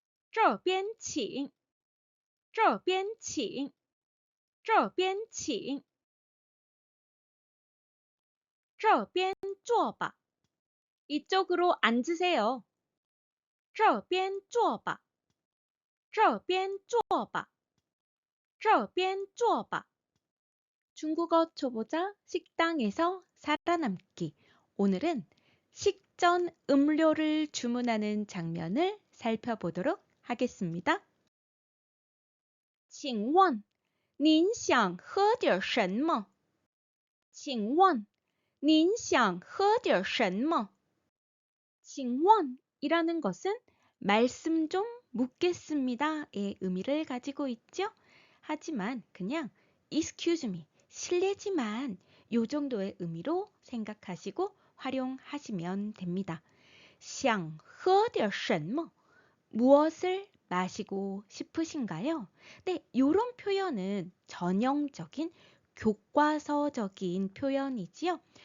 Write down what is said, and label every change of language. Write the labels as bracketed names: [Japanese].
[Chinese] 这边请这边请这边请这边坐吧 [Korean] 이쪽으로 앉으세요. [Chinese] 这边坐吧这边坐吧这边坐吧 [Korean] 중국어 초보자 식당에서 살아남기. 오늘은 식전 음료를 주문하는 장면을 살펴보도록 하겠습니다. [Chinese] 请问您想喝点什么请问您想喝点什么 [Korean] 请问이라는 것은 말씀 좀 묻겠습니다의 의미를 가지고 있죠. 하지만 그냥 [English] excuse me, [Korean] 실례지만 요 정도의 의미로 생각하시고 활용하시면 됩니다. [Chinese] 想喝点什么 [Korean] 무엇을 마시고 싶으신가요? 네, 이런 표현은 전형적인 교과서적인 표현이지요.